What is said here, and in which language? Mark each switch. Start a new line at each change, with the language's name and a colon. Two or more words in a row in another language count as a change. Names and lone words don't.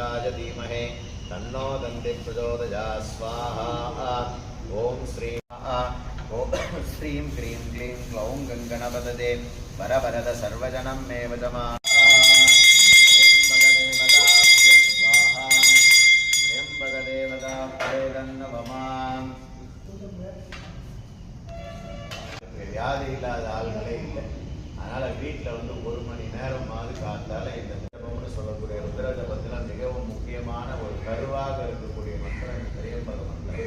Sanskrit: धीमहि तन्नो दन्ति प्रचोदयात् स्वाहा ओम श्री श्रीं क्रीं क्लीं क्लौं गङ्गणपतये वरवरद सर्वजनं मे वदमा
Tamil: வியாதி இல்லாத ஆள்களே இல்லை. அதனால் வீட்டில் வந்து ஒரு மணி நேரமாவது காத்தால இந்த ஜபம்னு சொல்லக்கூடிய ருத்ர ஜபத்தில் மிகவும் முக்கியமான ஒரு கருவாக இருக்கக்கூடிய மந்திரம் இந்த திரியம்பக மந்திரம்.